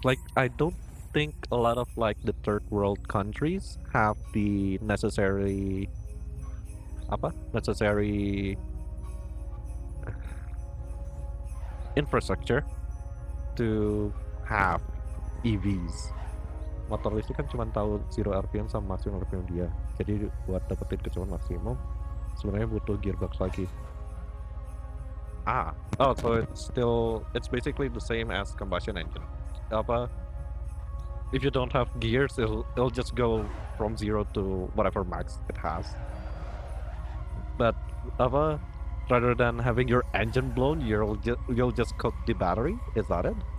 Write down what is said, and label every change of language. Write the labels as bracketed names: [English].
[English] Like, I don't think a lot of like the third world countries have the necessary necessary infrastructure to have EVs. [Indonesian] Motor listrik kan cuma tahu 0 RPM sama maksimum RPM dia. Jadi buat dapetin kecepatan maksimum, sebenarnya butuh gearbox lagi. [English] Oh, so it's basically the same as combustion engine. Apa? If you don't have gears, it'll just go from 0 to whatever max it has. But apa? Rather than having your engine blown, you'll just cook the battery. Is that it?